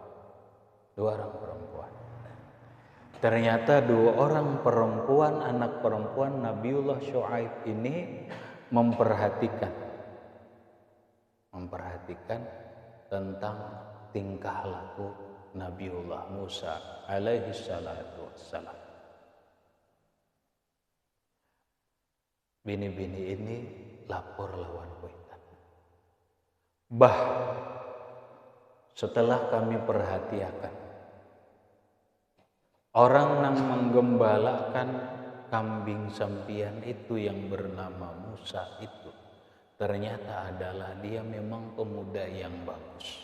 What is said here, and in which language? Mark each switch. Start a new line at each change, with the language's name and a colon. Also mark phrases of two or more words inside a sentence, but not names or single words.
Indonesian: Ternyata 2 orang perempuan, anak perempuan Nabiullah Syuaib ini memperhatikan tentang tingkah laku Nabiullah Musa
Arabic: alaihi salatu wassalam.
Banjar: Bini-bini ini lapor lawan kuitan. Bah,
Indonesian: setelah kami perhatikan, orang yang menggembalakan kambing sampian itu yang bernama Musa itu, ternyata adalah dia memang pemuda yang bagus.